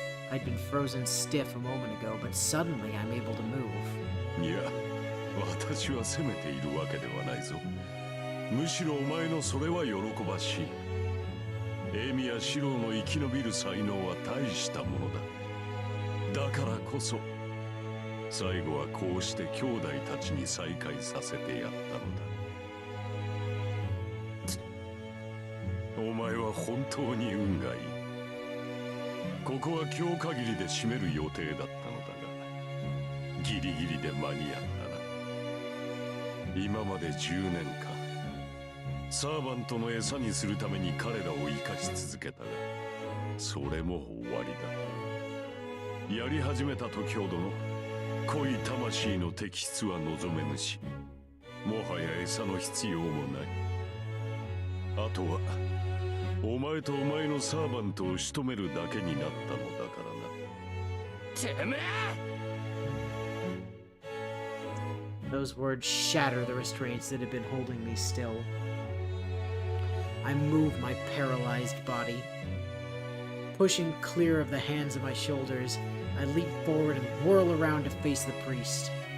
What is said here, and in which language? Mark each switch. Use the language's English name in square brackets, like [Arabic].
[English] I'd been frozen stiff a moment ago, but suddenly I'm able to move. [Japanese] いや、私は責めているわけではないぞ。むしろお前のそれは喜ばしい。エミやシロの生き延びる才能は大したものだ。だからこそ、最後はこうして兄弟たちに再会させてやったのだ。お前は本当に運がいい。ここは今日限りで閉める予定だったのだが、ギリギリで間に合ったな。今まで10年間、サーバントの餌にするために彼らを生かし続けたが、それも終わりだ。やり始めた時ほどの濃い魂の摘出は望めぬし、もはや餌の必要もない。あとはお前とお前のサーバントを仕留めるだけになったのだからな。てめえ！ [English] Those words shatter the restraints that have been holding me still. I move my paralyzed body. Pushing clear of the hands of my shoulders, I leap forward and whirl around to face the priest.